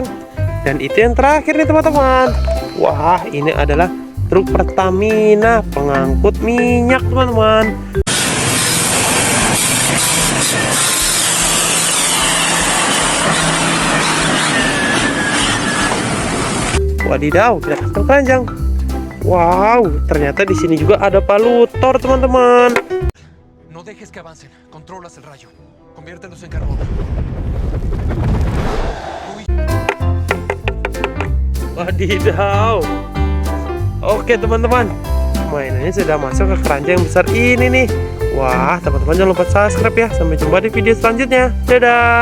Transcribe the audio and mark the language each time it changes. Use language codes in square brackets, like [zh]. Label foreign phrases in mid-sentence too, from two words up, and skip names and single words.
[id] Dan itu yang terakhir nih, teman-teman. Wah, ini adalah truk Pertamina pengangkut minyak, teman-teman. Wadidaw, kita pasang keranjang. Wow, ternyata di sini juga ada palutor, teman-teman. [es] No dejes que avancen. Controlas el rayo. Conviértelos en carbón. [id] Wadidaw. Oke, teman-teman. Mainannya sudah masuk ke keranjang yang besar ini nih. Wah, teman-teman jangan lupa subscribe ya. Sampai jumpa di video selanjutnya.